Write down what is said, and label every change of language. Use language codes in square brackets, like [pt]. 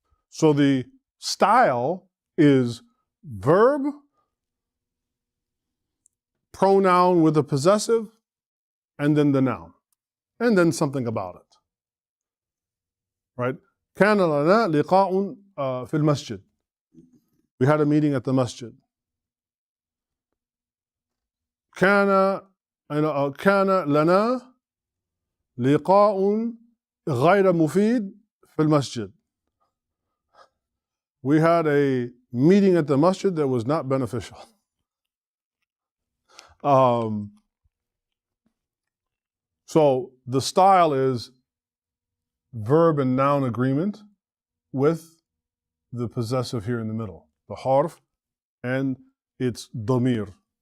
[en] So the style is verb, pronoun with a possessive, and then the noun, and then something about it. [ar] Right? كان لنا لقاء في المسجد. [en] We had a meeting at the masjid. [ar] كان لنا لقاء غير مفيد في المسجد. [en] We had a meeting at the masjid that was not beneficial. So the style is verb and noun agreement with the possessive here in the middle, the harf and its damir.